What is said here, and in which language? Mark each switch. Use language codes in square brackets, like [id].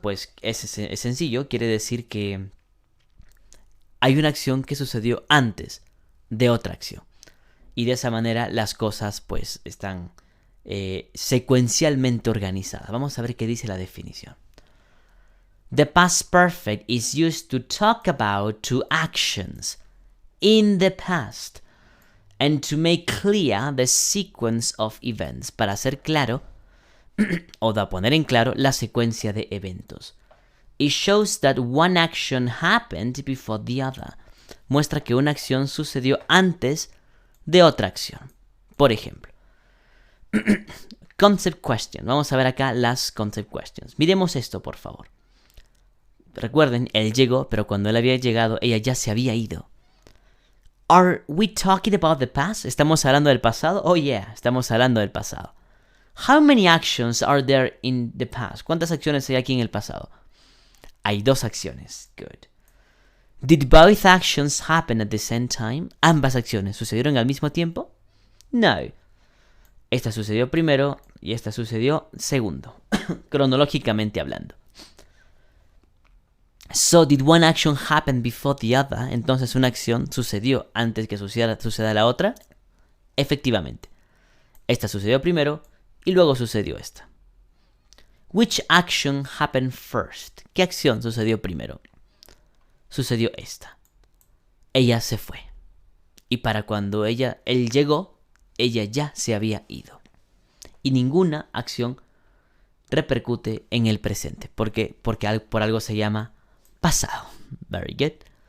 [es] Pues es sencillo, quiere decir que hay una acción que sucedió antes de otra acción. Y de esa manera las cosas pues están secuencialmente organizadas. Vamos a ver qué dice la definición. [en] The past perfect is used to talk about two actions in the past and to make clear the sequence of events. [es] Para hacer claro o de poner en claro la secuencia de eventos. [en] It shows that one action happened before the other. [es] Muestra que una acción sucedió antes de otra acción. Por ejemplo, concept question. Vamos a ver acá las concept questions. Miremos esto, por favor. Recuerden, él llegó, pero cuando él había llegado, ella ya se había ido. [en] Are we talking about the past? [es] ¿Estamos hablando del pasado? [en] Oh yeah, [es] estamos hablando del pasado. [en] How many actions are there in the past? [es] ¿Cuántas acciones hay aquí en el pasado? Hay dos acciones. [en] Good. Did both actions happen at the same time? [es] ¿Ambas acciones sucedieron al mismo tiempo? No. Esta sucedió primero y esta sucedió segundo, cronológicamente hablando. [en] So, did one action happen before the other? [es] Entonces, una acción sucedió antes que suceda la otra. Efectivamente. Esta sucedió primero y luego sucedió esta. [en] Which action happened first? [es] ¿Qué acción sucedió primero? Sucedió esta. Ella se fue. Y para cuando él llegó, ella ya se había ido. Y ninguna acción repercute en el presente. ¿Por qué? Porque por algo se llama pasado. [en] Very good.